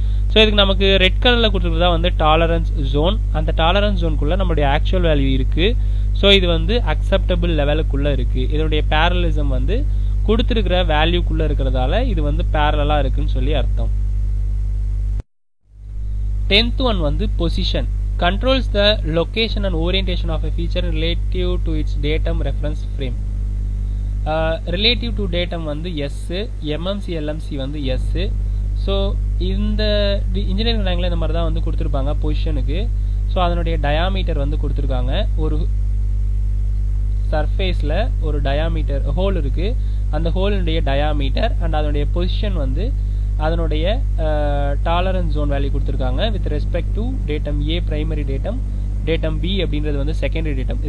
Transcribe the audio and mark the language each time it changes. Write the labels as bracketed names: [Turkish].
[Tamil] So இதுக்கு நமக்கு red கலரில் கொடுத்துருக்கதா வந்து டாலரன்ஸ் ஜோன். அந்த டாலரன்ஸ் ஜோனுக்குள்ளே நம்மளுடைய ஆக்சுவல் வேல்யூ இருக்குது. ஸோ இது வந்து அக்செப்டபிள் லெவலுக்குள்ளே இருக்குது. இதனுடைய பேரலிசம் வந்து கொடுத்துருக்கிற வேல்யூக்குள்ளே இருக்கிறதால இது வந்து பேரலாக இருக்குன்னு சொல்லி அர்த்தம். 10th ஒன் வந்து position. [English] Controls the location and orientation of a feature relative to its datum reference frame. Relative to datum வந்து S, MMC LMC வந்து S. [Tamil] ஸோ இந்த இன்ஜினியரிங் லாங்குவேஜில் இந்த மாதிரி தான் வந்து கொடுத்துருப்பாங்க பொசிஷனுக்கு. ஸோ அதனுடைய டயாமீட்டர் வந்து கொடுத்துருக்காங்க. ஒரு சர்ஃபேஸில் ஒரு டயாமீட்டர் ஹோல் இருக்குது, அந்த ஹோலினுடைய டயாமீட்டர் அண்ட் அதனுடைய பொசிஷன் வந்து அதனுடைய டாலரன்ஸ் ஜோன் வேல்யூ கொடுத்துருக்காங்க with respect to datum A primary datum, datum B அப்படின்றது வந்து செகண்டரி டேட்டம்.